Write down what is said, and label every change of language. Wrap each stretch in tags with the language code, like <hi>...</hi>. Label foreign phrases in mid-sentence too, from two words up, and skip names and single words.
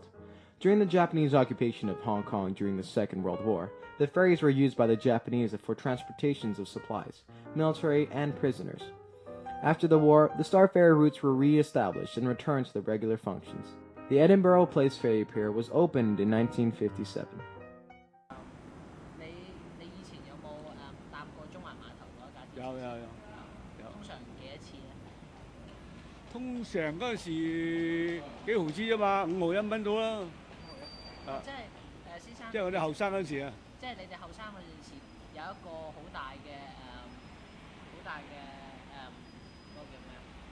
<en>During the Japanese occupation of Hong Kong during the Second World War, the ferries were used by the Japanese for transportations of supplies, military, and prisoners. After the war, the Star Ferry routes were re-established and returned to their regular functions. The Edinburgh Place Ferry Pier was opened in 1957.</en> <yue>通常嗰陣時幾毫子啫嘛，5毫1蚊到啦。先生，即係我哋後生嗰陣時啊。即係你哋後生嗰陣時有一個好大嘅嗰個叫咩啊？</yue>